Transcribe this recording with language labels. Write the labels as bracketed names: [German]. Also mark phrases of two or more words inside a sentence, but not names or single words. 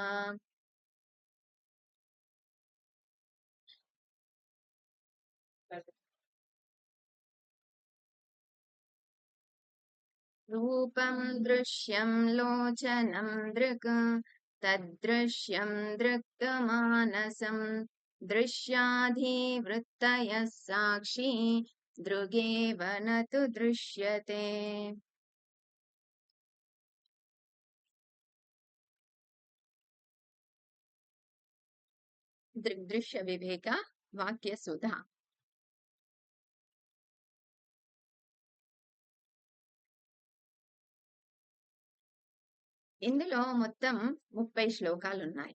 [Sanskrit] रूपं दृश्यं लोचनं दृक् तद्दृश्यं दृक्तमानसं दृश्याधिवृत्तयः साक्षी दृगेव न तु दृश्यते। [Telugu] దృగ్దృశ్య వివేక వాక్య సుధ. ఇందులో మొత్తం 30 శ్లోకాలు ఉన్నాయి.